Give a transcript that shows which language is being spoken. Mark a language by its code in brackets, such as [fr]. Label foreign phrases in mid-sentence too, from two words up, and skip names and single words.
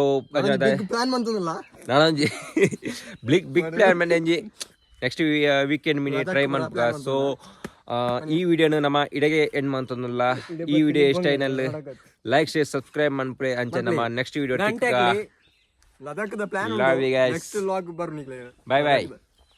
[tcy] ಪ್ಲಾನ್ ಮಂತಲ್ಲ ನಾನೊಂಜಿ [en] big plan [tcy] ಮಂಡೆ ಒಂಜಿ [en] next weekend [tcy] ಮಿನಿ ಟ್ರೈ ಮನ್ಪುಗ ಸೊ ಈ ವಿಡಿಯೋನು ನಮ್ಮ ಇಡೆಗೆ ಎಂಡ್ ಮಂತೊಂದುಲ್ಲ ಈ ವಿಡಿಯೋ ಇಷ್ಟ ಐನಲ್ [en] like share subscribe [tcy] ಮನ್ಪುಳೆ ಅಂಚೆ ನಮ್ಮ [en] next video [tcy] ಲದಾಖದ ಪ್ಲಾನ್ [en] Love you guys. next vlog [tcy] ಬರ್ನಿಕ್ಲೆ [en] bye bye